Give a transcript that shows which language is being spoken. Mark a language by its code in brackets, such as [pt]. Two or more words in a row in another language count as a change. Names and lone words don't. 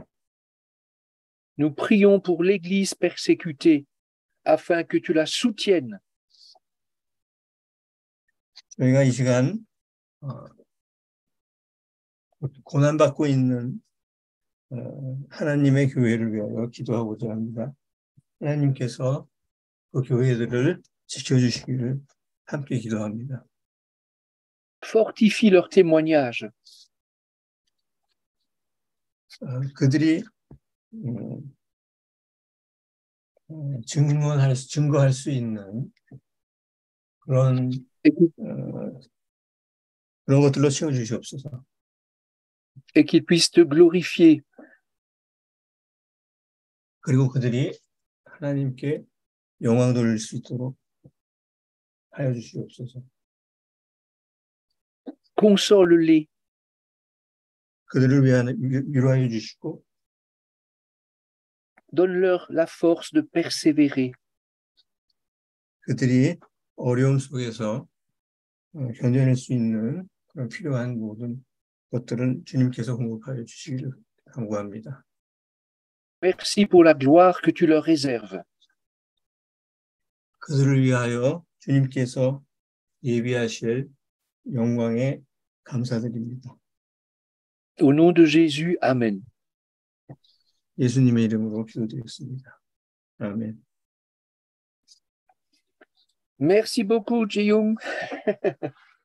[fr] Nous prions pour l'Église persécutée, afin que tu la soutiennes. [ko] 저희가 이 시간 고난받고 있는 하나님의 교회를 위하여 기도하고자 합니다. 하나님께서 그 교회들을 지켜주시기를 함께 기도합니다. [fr] Fortifie leur témoignage. [ko] 그들이 증거할 수 있는 그런 것들로 채워주시옵소서. [fr] Et qu'ils puissent te glorifier. [ko] 그리고 그들이 하나님께 영광 돌릴 수 있도록 하여 주시옵소서. [fr] Console-les. [ko] 그들을 위로하여 주시고 [fr] Donne-leur la force de persévérer. [ko] 그들이 어려움 속에서 견뎌낼 수 있는 그런 필요한 모든 것들은 주님께서 공급하여 주시기를 간구합니다. [fr] Merci pour la gloire que tu leur réserves. [ko] 그들을 위하여 주님께서 예비하실 영광에 감사드립니다. [fr] Au nom de Jésus, Amen. [ko] 예수님의 이름으로 기도드리겠습니다. 아멘. [fr] Merci beaucoup, Ji-Young.